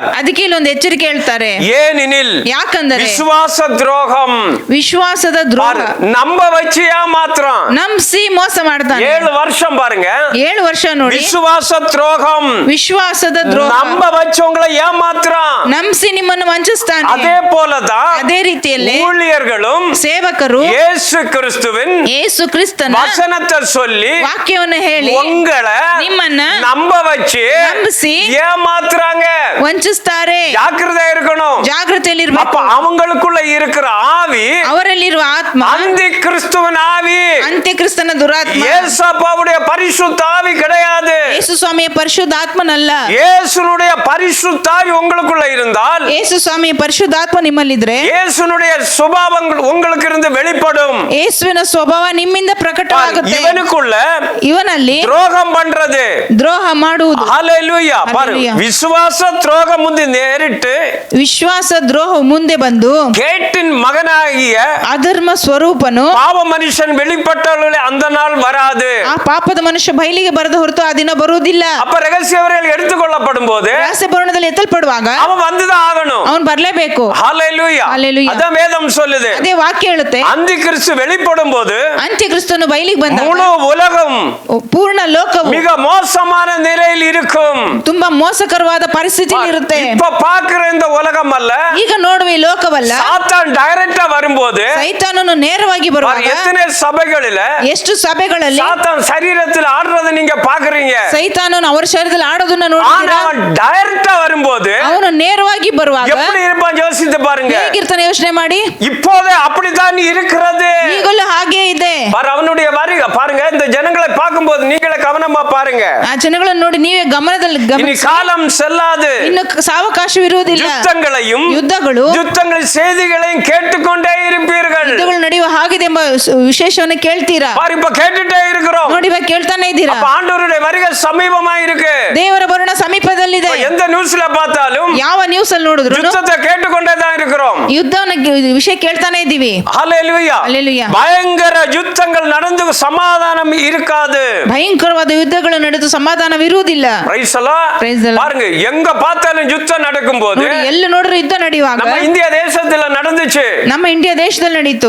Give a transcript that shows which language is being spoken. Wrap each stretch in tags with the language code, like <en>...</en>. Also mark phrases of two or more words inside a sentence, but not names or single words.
<kn>ಅದಕ್ಕೆ ಇಲ್ಲೊಂದು ಎಚ್ಚರಿಕೆ ಹೇಳ್ತಾರೆ.</kn> <ta>ஏனெனில்</ta> <kn>ಯಾಕಂದರೆ</kn> <ta>விசுவாச துரோகம்,</ta> <kn>ವಿಶ್ವಾಸದ ದ್ರೋಹ,</kn> <ta>நம்ப வச்சியா மாத்திரம்</ta> <kn>ನಂಬಿಸಿ ಮೋಸ ಮಾಡ್ತಾನೆ.</kn> <ta>7 வருஷம் பாருங்க,</ta> <kn>7 ವರ್ಷ ನೋಡಿ.</kn> <ta>விசுவாச துரோகம்,</ta> <kn>ವಿಶ್ವಾಸದ ದ್ರೋಹ,</kn> <ta>நம்ப வச்சவங்களை ஏமாத்துறான்.</ta> <kn>ನಂಬಿಸಿ ನಿಮ್ಮನ್ನು ವಂಚಿಸ್ತಾನೆ.</kn> <ta>அதே போலதான்</ta> <kn>ಅದೇ ರೀತಿಯಲ್ಲಿ</kn> <ta>ஊழியர்களும்</ta> <kn>ಸೇವಕರು</kn> <ta>இயேசு கிறிஸ்துவின்</ta> <kn>ಯೇಸು ಕ್ರಿಸ್ತನ</kn> <ta>வசனத்தை சொல்லி</ta> <kn>ವಾಕ್ಯವನ್ನು ಹೇಳಿ</kn> <ta>உங்களை</ta> <kn>ನಿಮ್ಮನ್ನ</kn> <ta>நம்ப வச்சு</ta> <kn>ನಂಬಿಸಿ</kn> <ta>ஏமாத்துறாங்க.</ta> <kn>ವಂಚಿಸ್ತಾರೆ.</kn> <ta>ஜாக்கிரதையா இருக்கணும்.</ta> <kn>ಜಾಗೃತಿಯಲ್ಲಿರ್ಬೇಕು.</kn> <ta>அப்ப அவங்களுக்குள்ள இருக்கிற ஆவி</ta> <kn>ಅವರಲ್ಲಿರುವ ಆತ್ಮ</kn> <ta>அந்தி கிறிஸ்துவின் ஆவி,</ta> <kn>ಅಂತ್ಯಕ್ರಿಸ್ತನ ದುರಾತ್ಮ.</kn> <ta>இயேசுவுடைய பரிசுத்த ஆவி கிடையாது.</ta> <kn>ಯೇಸು ಸ್ವಾಮಿಯ ಪರಿಶುದ್ಧ ಆತ್ಮನಲ್ಲ.</kn> <ta>இயேசுனுடைய பரிசுத்த ஆவி உங்களுக்குள்ள இருந்தால்,</ta> <kn>ಯೇಸು ಸ್ವಾಮಿಯ ಪರಿಶುದ್ಧ ಆತ್ಮ ನಿಮ್ಮಲ್ಲಿದ್ರೆ</kn> <ta>இயேசுனுடைய சுபாவங்கள் உங்களுக்கு இருந்து வெளிப்படும்.</ta> <kn>ಯೇಸುವಿನ ಸ್ವಭಾವ ನಿಮ್ಮಿಂದ ಪ್ರಕಟವಾಗುತ್ತೆ.</kn> <ta>இவனுக்குள்ள</ta> <kn>ಇವನಲ್ಲಿ</kn> <ta>துரோகம் பண்றது,</ta> <kn>ದ್ರೋಹ ಮಾಡುವುದು.</kn> <ta>ஹalleluya. பாரு,</ta> <kn>Hallelujah.</kn> <ta>விசுவாச துரோக முந்தி நேரிட்டு</ta> <kn>ವಿಶ್ವಾಸ ದ್ರೋಹ ಮುಂದೆ ಬಂದು</kn> <ta>கேட்டின் மகனாகிய</ta> <kn>ಅಧರ್ಮ ಸ್ವರೂಪನು</kn> <ta>பாவ மனுஷன் வெளிப்பட்டவர்களே அந்த நாள் வராது.</ta> <kn>ಆ ಪಾಪದ ಮನುಷ್ಯ ಬಯಲಿಗೆ ಬರದ ಹೊರತು ಆ ದಿನ ಬರುವುದಿಲ್ಲ.</kn> <ta>அப்ப ரகசியவர்கள் எடுத்துக்கொள்ளப்படும் போது</ta> <kn>ರಹಸ್ಯ ಭವನದಲ್ಲಿ ಎತ್ತಲ್ಪಡುವಾಗ</kn> <ta>அவன் வந்துதான் ஆகணும்.</ta> <kn>ಅವನು ಬರ್ಲೇಬೇಕು.</kn> <ta>ஹல்லேலூயா. ஹல்லேலூயா. அதான் வேதம் சொல்லுது.</ta> <kn>ಅದೇ ವಾಕ್ಯ ಹೇಳುತ್ತೆ,</kn> <ta>அந்தி கிறிஸ்து வெளிப்படும் போது</ta> <kn>ಅಂತ್ಯಕ್ರಿಸ್ತನು ಬಯಲಿಗೆ ಬಂದಾಗ</kn> <ta>முழு உலகம்</ta> <kn>ಪೂರ್ಣ ಲೋಕವು</kn> <ta>மிக மோசமான நிலையில் இருக்கும்.</ta> <kn>ತುಂಬಾ ಮೋಸಕರವಾದ ಪರಿಸ್ಥಿತಿಯಲ್ಲಿ ಇರುತ್ತೆ.</kn> <ta>இப்ப பாக்குற இந்த உலகம் அல்ல,</ta> <kn>ಈಗ ನೋಡುವ ಈ ಲೋಕವಲ್ಲ.</kn> <ta>சாத்தான் டைரக்டா வரும்போது</ta> <kn>ಸೈತಾನನು ನೇರವಾಗಿ ಬರುವಾಗ</kn> <ta>எத்தனை சபைகளில</ta> <kn>ಎಷ್ಟು ಸಭೆಗಳಲ್ಲಿ</kn> <ta>சாத்தான் சரீரத்தில் ஆடுறதை நீங்க பாக்குறீங்க.</ta> <kn>ಸೈತಾನನು ಅವರ ಶರೀರದಲ್ಲಿ ಆಡೋದನ್ನ</kn> <ta>ஆனா</ta> <kn>ನೋಡ್ತೀರಾ.</kn> <ta>அவன் டைரக்டா வரும்போது</ta> <kn>ಅವನು ನೇರವಾಗಿ ಬರುವಾಗ</kn> <ta>எப்படி இருப்பான் யோசித்து பாருங்க.</ta> <kn>ಹೇಗಿರ್ತಾನೆ ಯೋಚನೆ ಮಾಡಿ.</kn> <ta>இப்போதே அப்படித்தான் இருக்கிறது.</ta> <kn>ಈಗಲೂ ಹಾಗೆ ಇದೆ.</kn> <ta>அவனுடைய வருகை பாருங்க. இந்த ஜனங்களை பார்க்கும்போது நீங்களே கவனமா பாருங்க.</ta> <kn>ಆ ಜನಗಳನ್ನು ನೋಡಿ ನೀವೇ ಗಮನದಲ್ಲಿ</kn> <ta>இனி</ta> <kn>ಗಮನಿಸಿ.</kn> <ta>காலம் செல்லாது.</ta> <kn>ಇನ್ನು ಸಾವಕಾಶವಿರುವುದಿಲ್ಲ.</kn> <ta>யுத்தங்களையும் யுத்தங்கள் செய்திகளையும் கேட்டுக்கொண்டே இருப்பீர்கள்.</ta> <kn>ಯುದ್ಧಗಳು ನಡೆಯುವ ಹಾಗಿದೆ ಎಂಬ ವಿಶೇಷವನ್ನು ಕೇಳ್ತೀರಾ.</kn> <ta>இப்ப கேட்டுட்டே இருக்கிறோம்.</ta> <kn>ನೋಡಿ ಇವಾಗ ಕೇಳ್ತಾನೆ ಇದ್ದೀರಾ.</kn> <ta>அப்ப ஆண்டவருடைய வருகை சமீபமா இருக்கு.</ta> <kn>ದೇವರ ಬರುಣ ಸಮೀಪದಲ್ಲಿದೆ.</kn> <ta>எந்த நியூஸ்ல பார்த்தாலும்</ta> <kn>ಯಾವ ನ್ಯೂಸ್ ಅಲ್ಲಿ ನೋಡಿದ್ರು</kn> <ta>யுத்தத்தை கேட்டுக்கொண்டே தான் இருக்கிறோம்.</ta> <kn>ಯುದ್ಧವನ್ನ ವಿಷಯ ಕೇಳ್ತಾನೆ ಇದ್ದೀವಿ.</kn> <ta>ஹல்லேலூயா. ஹல்லேலூயா. பயங்கர யுத்தங்கள் நடந்து சமாதானம் இருக்காது.</ta> <kn>ಭಯಂಕರವಾದ ಯುದ್ಧಗಳು ನಡೆದು ಸಮಾಧಾನವಿರುವುದಿಲ್ಲ.</kn> <en>Praise the Lord. Praise the Lord.</en> <ta>பாருங்க, எங்க பார்த்தாலும் யுத்தம் நடக்கும்போது</ta> <kn>ನೋಡಿ ಎಲ್ಲ ನೋಡ್ರು ಯುದ್ಧ ನಡೆಯುವಾಗ</kn> <ta>நம்ம இந்திய தேசத்துல நடந்துச்சு.</ta> <kn>ನಮ್ಮ ಇಂಡಿಯಾ ದೇಶದಲ್ಲಿ ನಡೀತು.</kn>